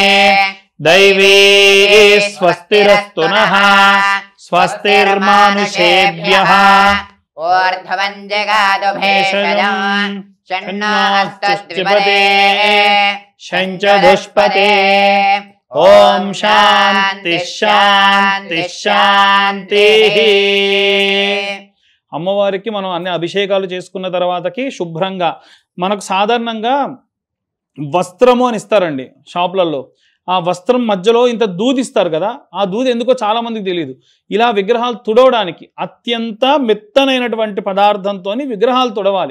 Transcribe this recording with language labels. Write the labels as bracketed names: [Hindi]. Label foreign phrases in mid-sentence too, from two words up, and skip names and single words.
[Sanskrit] दैवी स्वस्तिरस्तु नः स्वस्तिर्मानुषेभ्यः ऊर्ध्वं जगातु भेषजं षण्णास्तस्त्रिपदे शञ्च दुष्पते ओम शांति शांति शांतिः [Telugu] అమ్మవారికి మనం అన్ని అభిషేకాలు చేసుకున్న తర్వాతకి శుభ్రంగా మనకు సాధారణంగా వస్త్రము అని ఇస్తారండి షాపులలో. ఆ వస్త్రం మధ్యలో ఇంత దూది ఇస్తారు కదా, ఆ దూది ఎందుకో చాలా మందికి తెలియదు. ఇలా విగ్రహాలు తుడవడానికి అత్యంత మెత్తనైనటువంటి పదార్థంతో విగ్రహాలు తుడవాలి.